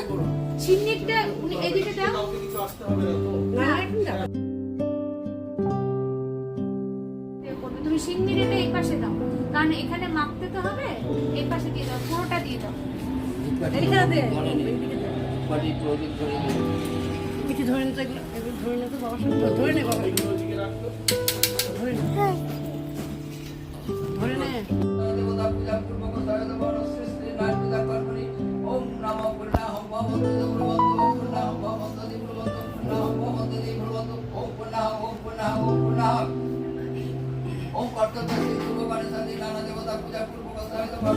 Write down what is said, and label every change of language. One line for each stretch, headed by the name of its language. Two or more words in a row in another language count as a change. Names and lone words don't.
Bangla: চিন্নিটা এদিকে দাও না, তুমি সিন্নির এটা এই পাশে দাও, কারণ এখানে মাপতে তো হবে। এই পাশে দিয়ে দাও, পুরোটা দিয়ে দাও। কিছু ধরে নিতে, ধরে নিতে বাবা ধরে নে, বাবা ধরে নে।
Sanskrit: ओम कर्तव्य शुभ गणेशादि नाना देवता पूजा पूर्वक सहित